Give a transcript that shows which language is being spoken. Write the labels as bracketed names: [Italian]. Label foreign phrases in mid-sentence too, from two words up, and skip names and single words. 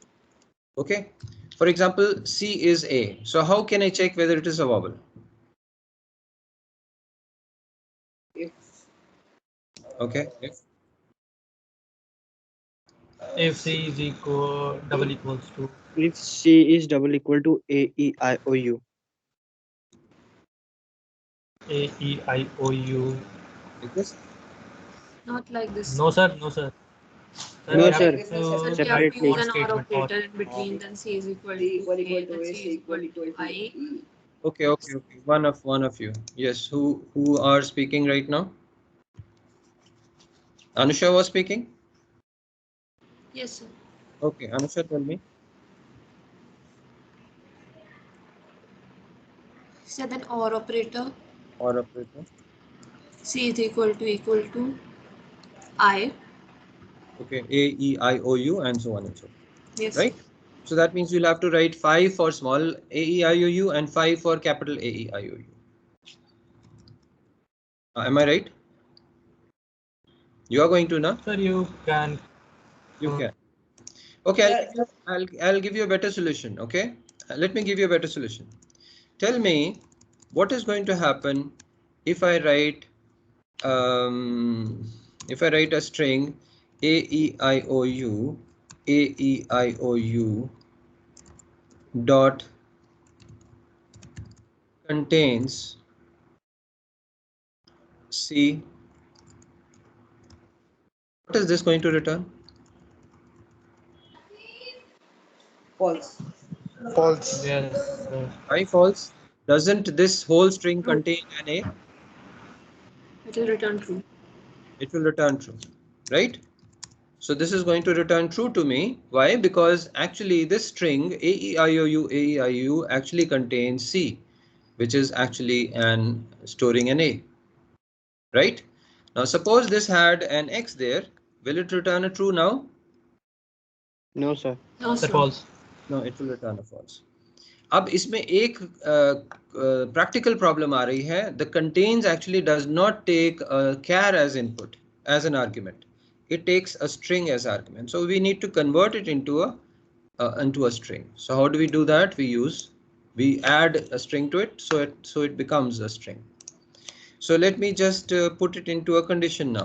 [English] Okay, for example, C is A. So how can I check whether it is a vowel? If Okay, If C is equal double equals to if C is double equal to A, E, I, O, U. A E I O U. Like this? Not like this. No sir, no sir. Sir, No, we Not have like sir. this, no, Sir, sir. to we have write to Separately. use or an or statement or operator in between, then C is equal C to equal A, to then A, C C is equal equal to to I. E. Okay, okay, okay. One of you. Yes, who are speaking right now? Anusha was speaking? Yes, sir. Okay, Anusha, tell me. Said an or operator. Or operator. C is equal to I. Okay, A, E, I, O, U, and so on and so forth. Yes, sir. Right? So that means you'll have to write 5 for small a, e, I, o, u and 5 for capital A, E, I, O, U. Am I right? You are going to now? sir you can You uh, can. Okay, Sir, I'll give you a better solution. Okay, let me give you a better solution. Tell me what is going to happen if I write a string a, e, I, o, u, a, e, I, o, u dot contains C. What is this going to return? false. False. yes Why false? Doesn't this whole string True. contain an A? It will return true. It will return true, right? So this is going to return true to me. Why? Because actually this string A, E, I, O, U, A, E, I, O, U actually contains C, which is actually storing an A, right? Now suppose this had an X there. Will it return a true now? No, sir. No, sir sir. false. No, it will return a false. [Hindi] अब इसमें एक [English] practical problem [Hindi] आ रही है. [English] The contains actually does not take a char as input as an argument. It takes a string as argument. So we need to convert it into a string. So how do we do that? We add a string to it, so it becomes a string. So let me just put it into a condition now.